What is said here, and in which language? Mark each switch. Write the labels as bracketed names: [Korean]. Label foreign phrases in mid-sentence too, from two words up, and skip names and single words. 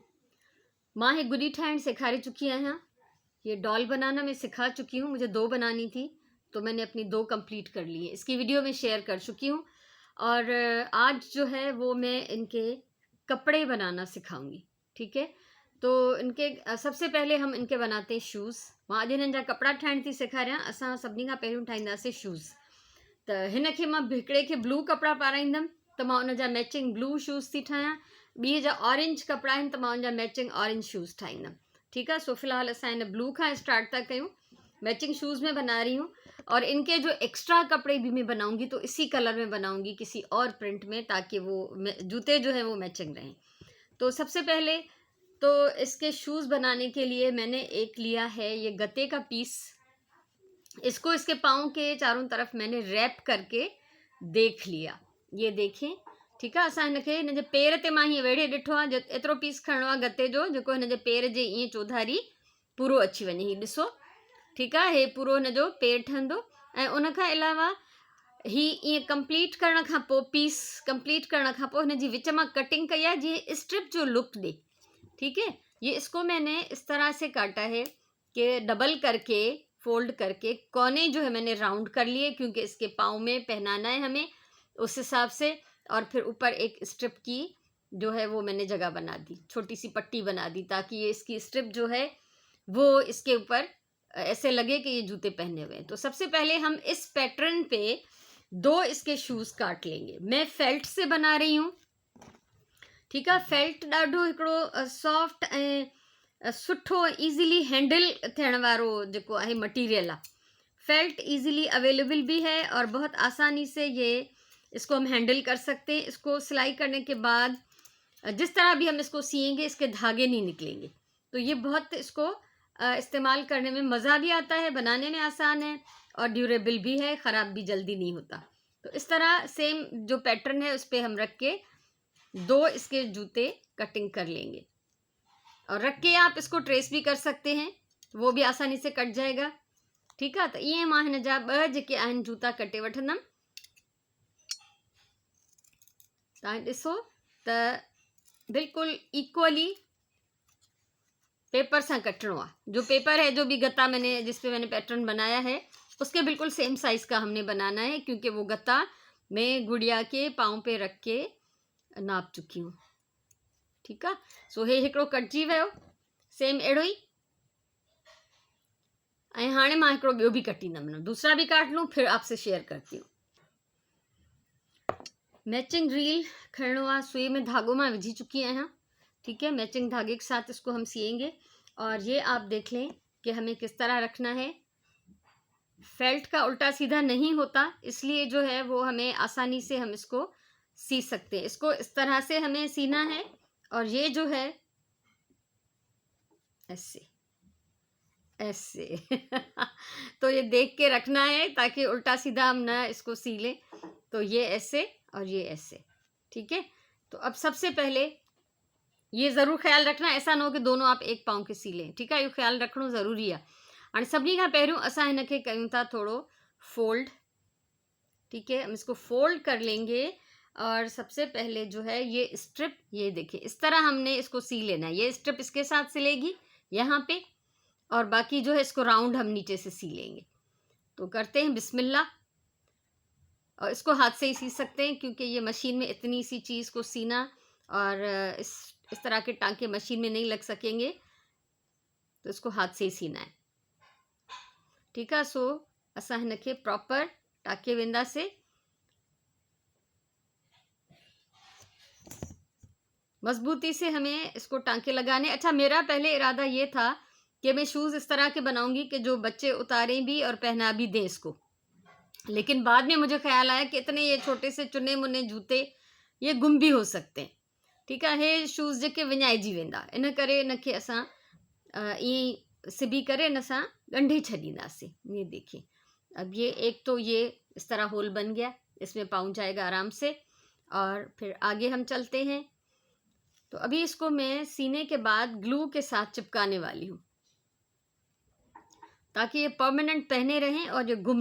[Hindi] माँ है गुडी ठहण सिखा चुकी हैं। ये डॉल बनाना मैं सिखा चुकी हूँ। मुझे 2 बनानी थी तो मैंने अपनी 2 कंप्लीट कर ली है। इसकी वीडियो में शेयर कर चुकी हूँ और आज जो है वो मैं इनके कपड़े बनाना सिखाऊंगी। ठीक है, तो इनके सबसे पहले हम इनके बनाते हैं शूज़। [Sindhi] मां अॼु हिननि जा कपिड़ा ठाहिण थी सेखारियां। असां सभिनी खां पहिरियों ठाहींदासीं शूज़। त हिन खे मां हिकिड़े खे ब्लू कपिड़ा पाराईंदमि त मां उन जा [English] matching blue shoes [Sindhi] थी ठाहियां। ॿिए जा ऑरेंज कपिड़ा आहिनि त मां उन जा [English] matching orange shoes [Sindhi] ठाहींदमि। ठीकु आहे, सो फ़िलहाल असां हिन ब्लू खां स्टार्ट था कयूं। [English] matching shoes [Hindi] में बना रही हूँ और इनके जो एक्स्ट्रा कपड़े भी मैं बनाऊंगी तो इसी कलर में बनाऊंगी, किसी और प्रिंट में, ताकि वो जूते जो है वो मैचिंग रहें। तो सबसे पहले तो इसके शूज़ बनाने के लिए मैंने एक लिया है ये गत्ते का पीस। इसको इसके पाँव के चारों तरफ मैंने रैप करके देख लिया। ये देखें, ठीक है। [Sindhi] असां हिनखे हिन जे पेर ते मां हीअं वेड़े ॾिठो आहे, एतिरो पीस खणणो आहे गत्ते जो जेको हिन जे पेर जे ईअं चौधारी पूरो अची वञे। हीअ ॾिसो, ठीकु आहे, हे पूरो हिन जो पेर ठहंदो। ऐं उन खां अलावा ही ईअं कंप्लीट करण खां पोइ, पीस कंप्लीट करण खां पोइ हिन जी विच मां कटिंग कई आहे जीअं स्ट्रिप जो लुक ॾे। [Hindi] ठीक है, ये इसको मैंने इस तरह से काटा है कि डबल करके, फोल्ड करके कोने जो है मैंने राउंड कर लिए, क्योंकि इसके पाँव में पहनाना है हमें, उस हिसाब से। और फिर ऊपर एक स्ट्रिप की जो है वो मैंने जगह बना दी, छोटी सी पट्टी बना दी, ताकि ये इसकी स्ट्रिप जो है वो इसके ऊपर ऐसे लगे कि ये जूते पहने हुए हैं। तो सबसे पहले हम इस पैटर्न पे 2 इसके शूज़ काट लेंगे। मैं फेल्ट से बना रही हूँ। [Sindhi] ठीक है, फेल्ट ॾाढो हिकिड़ो सॉफ्ट ऐं सुठो [English] easily handle [Sindhi] थियण वारो जेको आहे मटीरियल आहे। [Hindi] फेल्ट [English] easily available [Hindi] भी है और बहुत आसानी से ये इसको हम हैंडल कर सकते हैं। इसको सिलाई करने के बाद जिस तरह भी हम इसको सिएंगे इसके धागे नहीं निकलेंगे। तो ये बहुत इसको इस्तेमाल करने में मज़ा भी आता है, बनाने में आसान है और ड्यूरेबल भी है, ख़राब भी जल्दी नहीं होता। तो इस तरह सेम जो पैटर्न है उस पर हम रख के 2 इसके जूते कटिंग कर लेंगे। और रख के आप इसको ट्रेस भी कर सकते हैं, वो भी आसानी से कट जाएगा। [Sindhi] ठीक है, तो ये मां हिन जा 2 जेके आहिनि जूता कटे वठंदमि। तव्हां ॾिसो त बिल्कुल [English] equally paper [Sindhi] से कटणो आहे। [Hindi] जो पेपर है, जो भी गत्ता मैंने जिस पे मैंने पैटर्न बनाया है, उसके बिल्कुल [English] same size [Hindi] का हमने बनाना है, क्योंकि वो गत्ता मैं गुड़िया के पाँव पे रख के नाप चुकी हूँ। [Sindhi] ठीक है, सो हे हिकिड़ो कटजी वियो, सेम अहिड़ो ई। ऐं हाणे मां हिकिड़ो ॿियो बि कटींदमि, [Hindi] दूसरा भी काट लूँ, फिर आपसे शेयर करती हूँ। [Sindhi] मैचिंग रील खणणो आहे, सुई में धागो मैं विझी चुकी आहियां। [Hindi] ठीक है, मैचिंग धागे के साथ इसको हम सिएंगे। और ये आप देख लें कि हमें किस तरह रखना है। फेल्ट का उल्टा सीधा नहीं होता, इसलिए जो है वो हमें आसानी से हम इसको सी सकते हैं। इसको इस तरह से हमें सीना है और ये जो है ऐसे ऐसे तो ये देख के रखना है ताकि उल्टा सीधा हम ना इसको सी लें। तो ये ऐसे और ये ऐसे। ठीक है, तो अब सबसे पहले ये ज़रूर ख्याल रखना, ऐसा ना हो कि दोनों आप एक पाँव के सी लें। ठीक है, ये ख्याल रखना ज़रूरी है। [Sindhi] और सभी खां पहिरियों असां हिन खे कयूं था थोड़ो फोल्ड। [Hindi] ठीक है, हम इसको फोल्ड कर लेंगे और सबसे पहले जो है ये स्ट्रिप, ये देखिए इस तरह हमने इसको सी लेना है। ये स्ट्रिप इसके साथ सिलेगी यहाँ पे, और बाकी जो है इसको राउंड हम नीचे से सी लेंगे। तो करते हैं बिस्मिल्लाह। और इसको हाथ से ही सी सकते हैं, क्योंकि ये मशीन में इतनी सी चीज़ को सीना और इस तरह के टांके मशीन में नहीं लग सकेंगे, तो इसको हाथ से ही सीना है। [Sindhi] ठीक है, सो असां हिन खे प्रॉपर टाके वेंदासीं। [Hindi] मजबूती से हमें इसको टांके लगाने। अच्छा, मेरा पहले इरादा ये था कि मैं शूज़ इस तरह के बनाऊंगी कि जो बच्चे उतारें भी और पहना भी दें इसको, लेकिन बाद में मुझे ख्याल आया कि इतने ये छोटे से चुने मुने जूते ये गुम भी हो सकते हैं। [Sindhi] ठीक है, हे शूज़ जेके विञाइजी वेंदा, इन करे इनखे असां ईअं सिबी करे इन सां ॻंढे छॾींदासीं। [Hindi] ये देखिए, अब ये एक तो ये इस तरह होल बन गया, इसमें पाउंच जाएगा आराम से। और फिर आगे हम चलते हैं। तो अभी इसको मैं सीने के बाद ग्लू के साथ चिपकाने वाली हूँ, ताकि ये परमानेंट पहने रहें और ये गुम ना हो।